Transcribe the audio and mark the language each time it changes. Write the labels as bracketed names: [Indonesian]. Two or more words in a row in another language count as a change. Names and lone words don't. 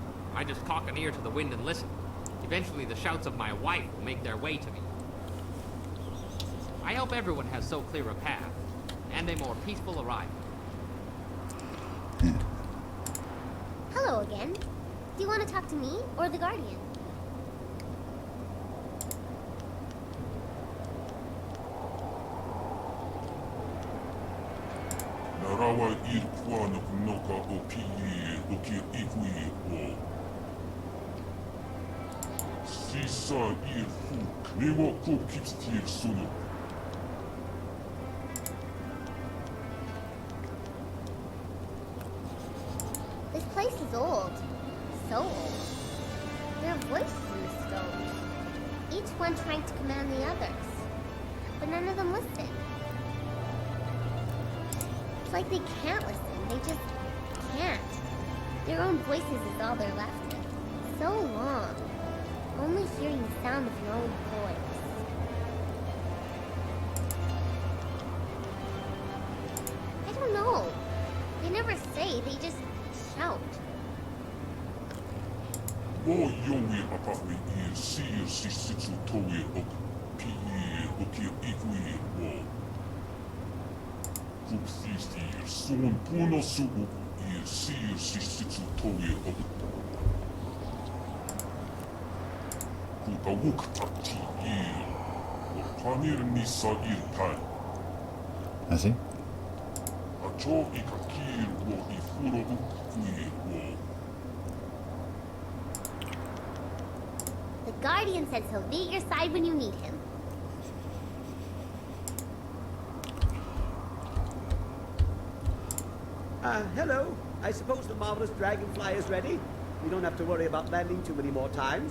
[English] I just cock an ear to the wind and listen. Eventually the shouts of my wife will make their way to me. I hope everyone has so clear a path, and a more peaceful arrival. Hello again. Do you want to talk to me or the Guardian? Narawa irpuanok noka o pii o ki ikui o. Sisa irfu newa ko kipstir sunu. This place is old. So old. There are voices in the stones. Each one trying to command the others. But none of them listen. It's like they can't listen. They just can't. Their own voices is all they're left with. So long. Only hearing the sound of your own voice. I don't know. They never say, they just shout. Wo yowi apawi ir sir sisitsu towe ok pii o ki ikui o. Kupsistir son puno subu ir sir sisitsu towe ok. Kutawuk takti ir. O panir nisa ir pai. I see. Acho ikakir wo ifuro ukui wo. The Guardian says he'll be at your side when you need him. Hello. I suppose the marvelous dragonfly is ready. We don't have to worry about landing too many more times.